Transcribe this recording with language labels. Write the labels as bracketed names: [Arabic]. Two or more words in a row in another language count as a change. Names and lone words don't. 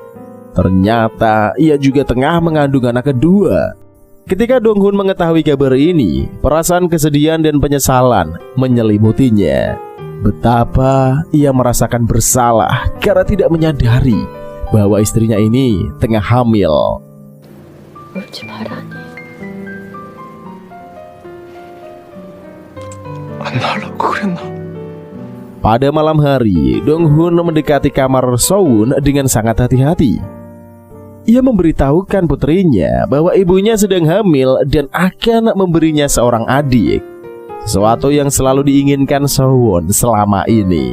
[Indonesian] Ternyata ia juga tengah mengandung anak kedua. Ketika Dong-hun mengetahui kabar ini, perasaan kesedihan dan penyesalan menyelimutinya. Betapa ia merasakan bersalah karena tidak menyadari bahwa istrinya ini tengah hamil. [Korean] 울지 말라니. 안 나오려고 그랬나? [Indonesian] Pada malam hari, Dong-hun mendekati kamar Sowon dengan sangat hati-hati. Ia memberitahukan putrinya bahwa ibunya sedang hamil dan akan memberinya seorang adik, sesuatu yang selalu diinginkan Sowon selama ini.